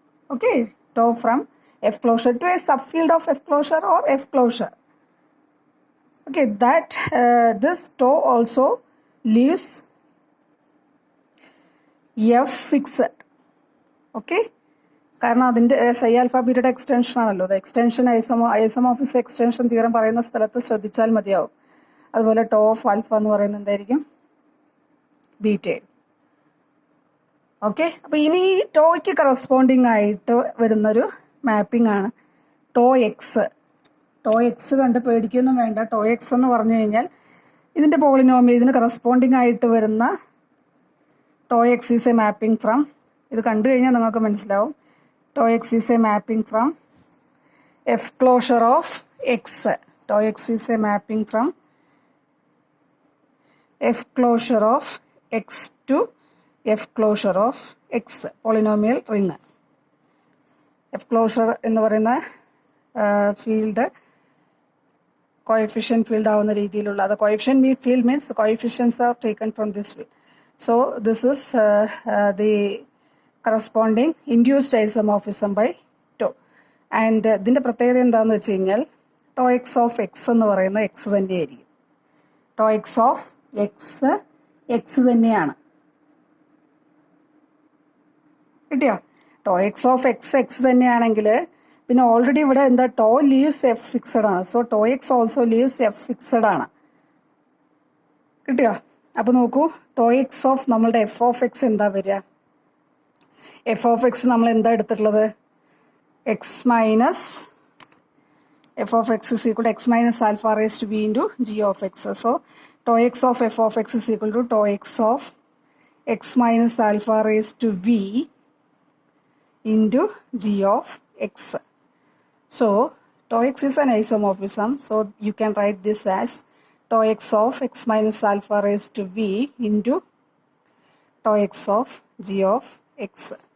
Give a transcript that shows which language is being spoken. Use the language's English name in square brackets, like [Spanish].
[English] Okay, tau from f closure to a subfield of f closure or f closure. Okay, that this tau also leaves f fixed. [Malayalam] Okay, കാരണം അതിൻ്റെ psi alpha beta extension ആണല്ലോ. അത് extension isomorphism extension theorem പറയുന്ന സ്ഥലത്ത് ശ്രദ്ധിച്ചാൽ മതിയാവും. അതുപോലെ tau of alpha എന്ന് പറയുന്നത് എന്തായിരിക്കും? ബീറ്റ. ഓക്കെ, അപ്പോൾ ഇനി ഈ ടോയ്ക്ക് കറസ്പോണ്ടിങ് ആയിട്ട് വരുന്നൊരു മാപ്പിംഗ് ആണ് ടോ എക്സ്. ടോ എക്സ് കണ്ട് പേടിക്കൊന്നും വേണ്ട. ടോ എക്സ് എന്ന് പറഞ്ഞു കഴിഞ്ഞാൽ ഇതിൻ്റെ പോളിനോമിയൽ, ഇതിന് കറസ്പോണ്ടിങ് ആയിട്ട് വരുന്ന [English] tau x is a mapping from, [Malayalam] ഇത് കണ്ടു കഴിഞ്ഞാൽ നിങ്ങൾക്ക് മനസ്സിലാവും. [English] Tau x is a mapping from F closure of x. Tau x is a mapping from F closure of x to F closure of x, polynomial ring. F closure [Malayalam] എന്ന് പറയുന്ന [English] Field coefficient field ആവുന്ന രീതിയിലുള്ള, അത് coefficient field means coefficients are taken from this field. So this is the corresponding induced isomorphism by tau. [Malayalam] And ഇതിൻ്റെ പ്രത്യേകത എന്താണെന്ന് വെച്ച് കഴിഞ്ഞാൽ [English] tau x of x [Malayalam] എന്ന് പറയുന്നത് എക്സ് തന്നെയായിരിക്കും. [English] Tau x of x x തന്നെയാണ്. [Malayalam] കിട്ടിയോ? To X of X X തന്നെയാണെങ്കിൽ പിന്നെ ഓൾറെഡി ഇവിടെ എന്താ [English] tau leaves F fixed [Malayalam] ആണ്. [English] So tau x also leaves F fixed ആണ്. [Malayalam] കിട്ടിയോ? അപ്പൊ നോക്കൂ, ടോ എക്സ് ഓഫ് നമ്മളുടെ എഫ് ഓഫ് എക്സ് എന്താ വരിക? [English] F of x [Malayalam] നമ്മൾ എന്താ എടുത്തിട്ടുള്ളത്? [English] X minus F of x is equal to x minus alpha raise to v into g of x. So tau x of F of x is equal to tau x of x minus alpha raise to v into g of x. So tau x is an isomorphism, so you can write this as tau x of x minus alpha raised to v into tau x of g of x.